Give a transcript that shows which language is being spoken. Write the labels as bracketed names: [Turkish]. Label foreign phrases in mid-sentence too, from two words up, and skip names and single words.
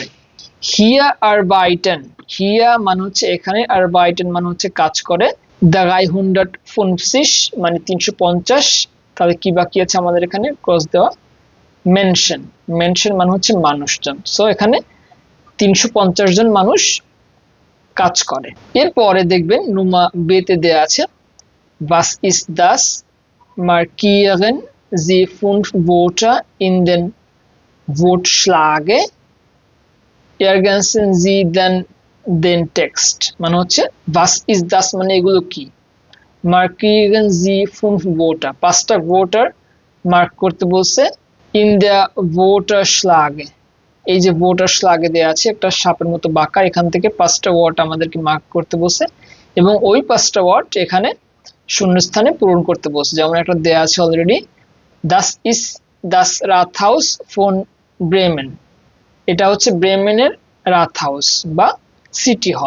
[German] hier arbeiten, [Bangla] হিয়া মানে হচ্ছে এখানে, আরবাইটেন মানে হচ্ছে কাজ করে, 350 মানে 350, তাহলে কি বাকি আছে আমাদের এখানে ক্রস দেওয়া, মেনশন, মেনশন মানে হচ্ছে মানুষজন, সো এখানে 350 জন মানুষ কাজ করে। এরপরে দেখবেন নুমা বেতে দেয়া আছে [German] was ist das markieren Sie 5 Wörter in den Wortschlage ergänzen Sie dann den Text, [Bangla] মানে হচ্ছে [German] was ist das [Bangla] মানে এগুলো কি, [German] markieren Sie 5 Wörter, [Bangla] 5টা Wörter মার্ক করতে বলছে, [German] in der Wortschlage, [Bangla] এই যে Wortschlage দেয়া আছে একটা সাপের মতো বাঁকা, এখান থেকে 5টা ওয়ার্ড আমাদেরকে মার্ক করতে বলছে এবং ওই 5টা ওয়ার্ড এখানে শূন্যস্থানে পূরণ করতে বলছে। যেমন একটা দেয়া আছে অলরেডি, [German] das ist das Rathaus von Bremen, [Bangla] এটা হচ্ছে ব্রেমেনের রাথহাউস বা [English] city hall.